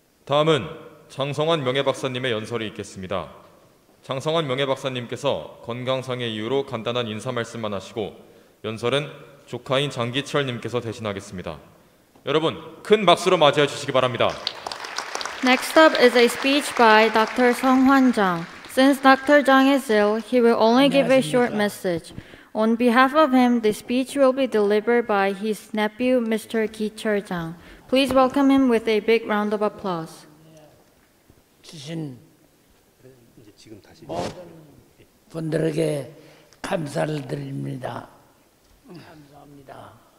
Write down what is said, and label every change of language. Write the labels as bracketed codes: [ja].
[ko] 다음은 장성환 명예박사님의 연설이 있겠습니다. 장성환 명예박사님께서 건강상의 이유로 간단한 인사 말씀만 하시고 연설은 조카인 장기철님께서 대신하겠습니다. 여러분 큰 박수로 맞이해 주시기 바랍니다. [en] Next up is a speech by Dr. Songhwan Jang. Since Dr. Jang is ill, he will only give a short message. On behalf of him, the speech will be delivered by his nephew, Mr. Ki-cheol Jang. Please welcome him with a big round of applause. [ko] 주신 모든 분들에게 감사를 드립니다. 감사합니다.